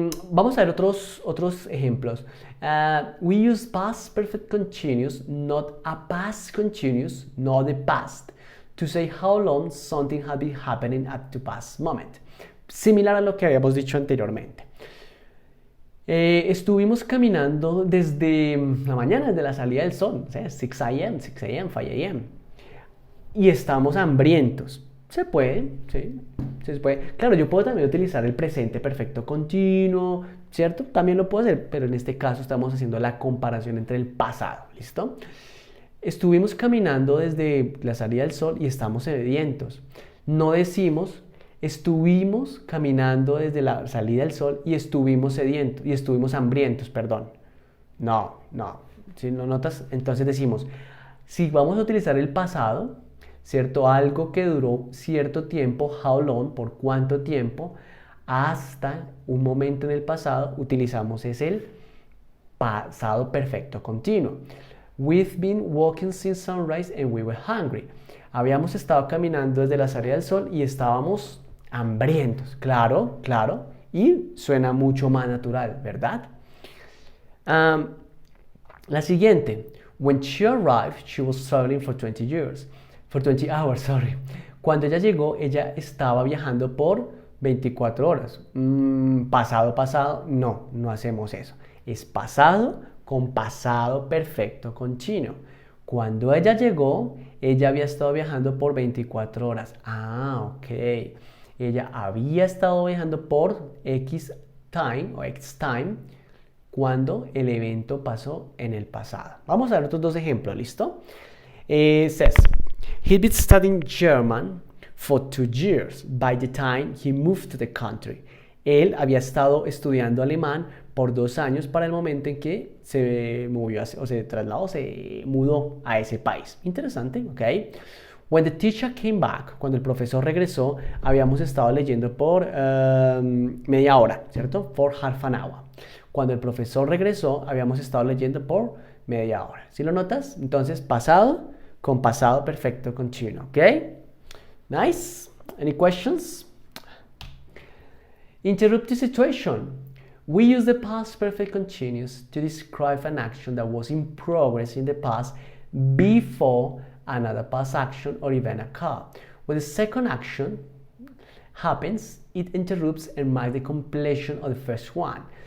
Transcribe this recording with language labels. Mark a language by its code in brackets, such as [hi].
[es] Vamos a ver otros ejemplos. [en] We use past perfect continuous, not a past continuous, not the past, to say how long something had been happening up to past moment. [es] Similar a lo que habíamos dicho anteriormente. Estuvimos caminando desde la mañana, desde la salida del sol, 6 a.m., 6 a.m., 5 a.m. Y estamos hambrientos. Se puede, sí, se puede. Claro, yo puedo también utilizar el presente perfecto continuo, ¿cierto? También lo puedo hacer, pero en este caso estamos haciendo la comparación entre el pasado, ¿listo? Estuvimos caminando desde la salida del sol y estamos sedientos. No decimos estuvimos caminando desde la salida del sol y estuvimos sedientos y estuvimos hambrientos, perdón. No, no. Si no notas, entonces decimos, si vamos a utilizar el pasado, ¿cierto? Algo que duró cierto tiempo, [en] how long, [es] por cuánto tiempo, hasta un momento en el pasado, utilizamos es el pasado perfecto continuo. [en] We've been walking since sunrise and we were hungry. [es] Habíamos estado caminando desde la salida del sol y estábamos hambrientos. Claro, claro. Y suena mucho más natural, ¿verdad? La siguiente. [en] When she arrived, she was traveling for 20 years. For 20 hours, sorry. [es] Cuando ella llegó, ella estaba viajando por 24 horas. Pasado, pasado. No, no hacemos eso. Es pasado con pasado perfecto continuo. Cuando ella llegó, ella había estado viajando por 24 horas. Ah, ok. Ella había estado viajando por X time o X time cuando el evento pasó en el pasado. Vamos a ver otros dos ejemplos, ¿listo? [en] Says, he'd been studying German for 2 years by the time he moved to the country. [es] Él había estado estudiando alemán por 2 años para el momento en que se movió o se trasladó, se mudó a ese país. Interesante, ¿ok? [en] When the teacher came back, [es] cuando el profesor regresó, habíamos estado leyendo por media hora, ¿cierto? [en] For half an hour. [es] Cuando el profesor regresó, habíamos estado leyendo por media hora. ¿Sí lo notas? Entonces, pasado con pasado perfecto continuo, ¿ok? [en] Nice. Any questions? Interrupted situation. We use the past perfect continuous to describe an action that was in progress in the past before another past action or event occurred. When the second action happens, it interrupts and marks the completion of the first one.